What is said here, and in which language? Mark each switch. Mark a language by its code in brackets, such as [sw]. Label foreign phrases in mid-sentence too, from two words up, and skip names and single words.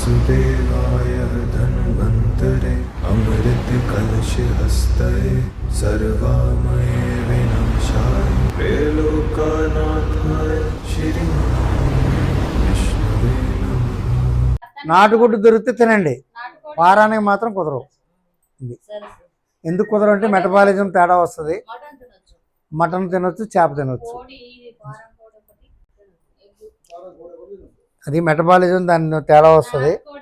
[sa] देवाय धन्वन्तरे अमृत कलश हस्तये सर्वामये विनाशाय त्रैलोक्यनाथाय श्री विष्णुवे नमः। [te] నాటుగుడ్డు దొరికితే తినండి, వారానికి మాత్రం కుదరవు. ఎందుకు కుదరవు అంటే మెటబాలిజం తేడా వస్తుంది. మటన్ తినొచ్చు, చేప తినొచ్చు, అది మెటబాలిజం దాని తేడా వస్తుంది.